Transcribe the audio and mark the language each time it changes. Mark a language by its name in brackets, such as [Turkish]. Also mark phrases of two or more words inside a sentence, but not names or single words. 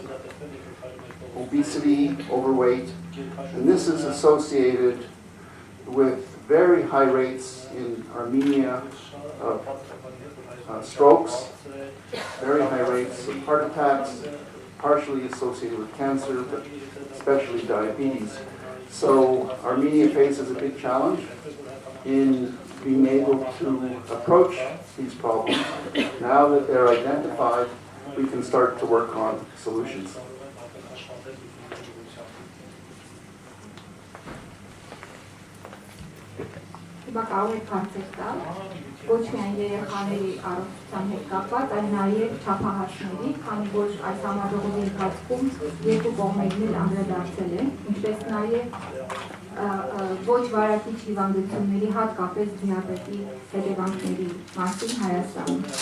[English] Obesity, overweight, and this is associated with very high rates in Armenia of strokes, very high rates of heart attacks, partially associated with cancer, but especially diabetes. So Armenia faces a big challenge in being able to approach these problems. Now that they're identified, we can start to work on solutions. [Armenian] Հիմա կարող եք հարցեր տալ, ոչ միայն երեխաների առողջության հետ կապված, այլ նաև չափահասների, քանի որ այս համաժողովի ընթացքում երկու կողմերն էլ անդրադարձել են, ինչպես նաև ոչ վարակիչ հիվանդությունների, հատկապես դիաբետի հետևանքների մասին Հայաստանում։